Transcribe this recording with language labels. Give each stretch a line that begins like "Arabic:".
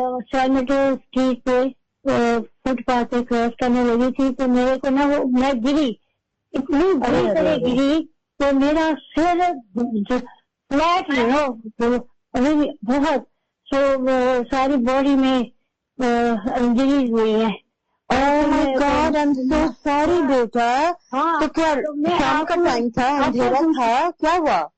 Hindi: सैनिटो street पे footpath पे cross करने लगी थी, तो मेरे को ना मैं गिरी, इतनी बुरी तरह गिरी, तो मेरा सिर फ्लैट तो अभी बहुत सारी बॉडी में इंजरीज हुई है.
English: Oh my God, I'm so sorry बेटा.
Hindi: तो क्या शाम का टाइम था, अंधेरा था, क्या हुआ?